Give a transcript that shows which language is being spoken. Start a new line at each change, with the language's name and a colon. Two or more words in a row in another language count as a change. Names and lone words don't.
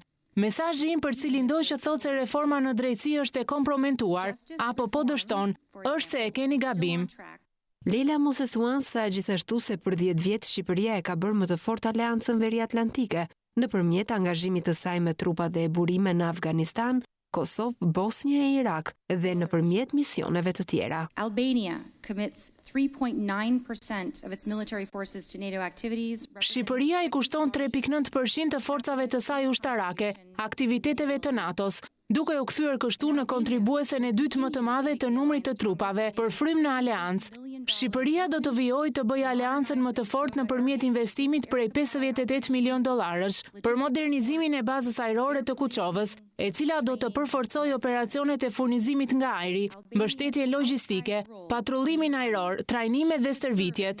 Albanian: Mesazhi im për cilin do që thotë se reforma në drejtësi është e kompromentuar apo po dështon, është se e keni gabim. Leila Mosesuan tha gjithashtu se për 10 vjet Shqipëria e ka bërë më të fortë aleancën veriatlantike nëpërmjet angazhimit të saj me trupa dhe burime në Afganistan, Kosovë, Bosnjë e Irak dhe nëpërmjet misioneve të tjera.
English: Albania commits 3.9% of its military forces to NATO activities.
Albanian: Shqipëria i kushton 3.9% të forcave të saj ushtarake, aktiviteteve të NATO-s, duke u kthyer kështu në kontribuesen e dytë më të madhe të numrit të trupave për frym në aleancë. Shqipëria do të vijojë të bëjë aleancën më të fortë nëpërmjet investimit prej $58 milion për modernizimin e bazës ajrore të Kuçovës, e cila do të përforcojë operacionet e furnizimit nga ajri, mbështetje logjistike, patrullimin ajror, trajnimet dhe stërvitjet.